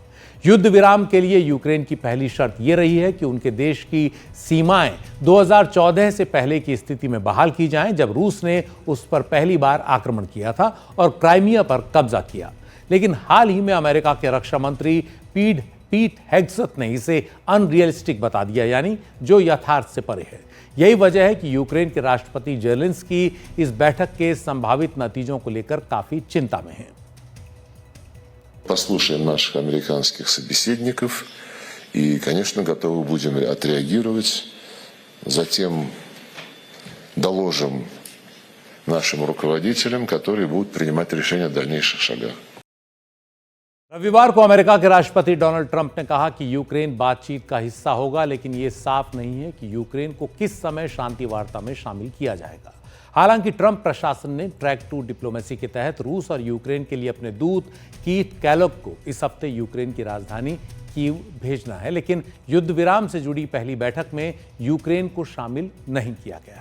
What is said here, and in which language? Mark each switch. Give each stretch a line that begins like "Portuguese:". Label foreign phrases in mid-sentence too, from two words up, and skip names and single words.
Hindi: युद्ध विराम के लिए यूक्रेन की पहली शर्त यह रही है कि उनके देश की सीमाएं 2014 से पहले की स्थिति में बहाल की जाएं, जब रूस ने उस पर पहली बार आक्रमण किया था और क्राइमिया पर कब्जा किया। लेकिन हाल ही में अमेरिका के रक्षा मंत्री पीट हेग्सेथ ने इसे अनरियलिस्टिक बता दिया, यानी जो यथार्थ से परे है। यही वजह है कि यूक्रेन के राष्ट्रपति ज़ेलेंस्की इस बैठक के संभावित नतीजों को लेकर काफी चिंता में हैं।
Russian: Послушаем наших американских собеседников и, конечно, готовы будем отреагировать. Затем доложим нашим руководителям, которые будут принимать решения о дальнейших шагах.
Hindi: रविवार को अमेरिका के राष्ट्रपति डोनाल्ड ट्रंप ने कहा कि यूक्रेन बातचीत का हिस्सा होगा, लेकिन यह साफ नहीं है कि यूक्रेन को किस समय शांति वार्ता में शामिल किया जाएगा। हालांकि ट्रंप प्रशासन ने
English: track two diplomacy
Hindi: के तहत रूस और यूक्रेन के लिए अपने दूत कीथ कैलोग को इस हफ्ते यूक्रेन की राजधानी कीव भेजना है, लेकिन युद्ध विराम से जुड़ी पहली बैठक में यूक्रेन को शामिल नहीं किया गया है।